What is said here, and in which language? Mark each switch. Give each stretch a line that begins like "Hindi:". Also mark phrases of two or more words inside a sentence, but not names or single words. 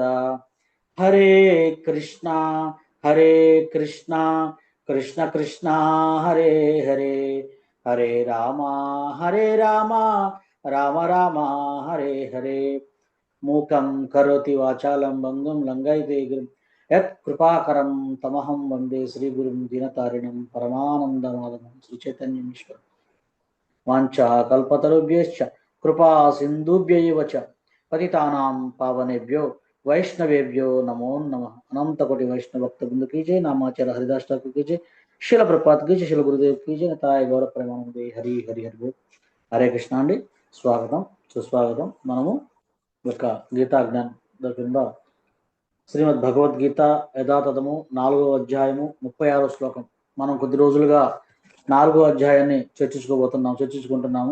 Sanskrit: హరే కృష్ణ కృష్ణ కృష్ణ హరే హరే, హరే రామ రామ రామ హరే హరే. మూకం కరోతి వాచాలం బంధుం లంఘయతే గిరిం యత్ కృపాకరం తమహం వందే శ్రీ గురుం దీనతారిణం పరమానందమాధవం శ్రీ చైతన్యమీశ్వరం. వాంఛా కల్పతరుభ్యశ్చ కృపా సింధుభ్యైవ చ పతితానాం పావనేభ్యో వైష్ణవేభ్యో నమో నమః. అనంతకోటి వైష్ణవ భక్త బృంద
Hindi: की जय. नामाचार्य हरिदास ठाकुर की जय. శిల ప్రపాత్ की जय. శిల గురుదేవ్ की जय.
Bangla: তায় গৌরব প্রেমানন্দে. হরি হরি হরি বোল.
Telugu: హరే కృష్ణ అండి, స్వాగతం సుస్వాగతం. మనము యొక్క గీతా జ్ఞాన్ కింద శ్రీమద్ భగవద్గీత యథాతథము 4వ అధ్యాయము 36వ శ్లోకం. మనం కొద్ది రోజులుగా 4వ అధ్యాయాన్ని చర్చించుకుంటున్నాము.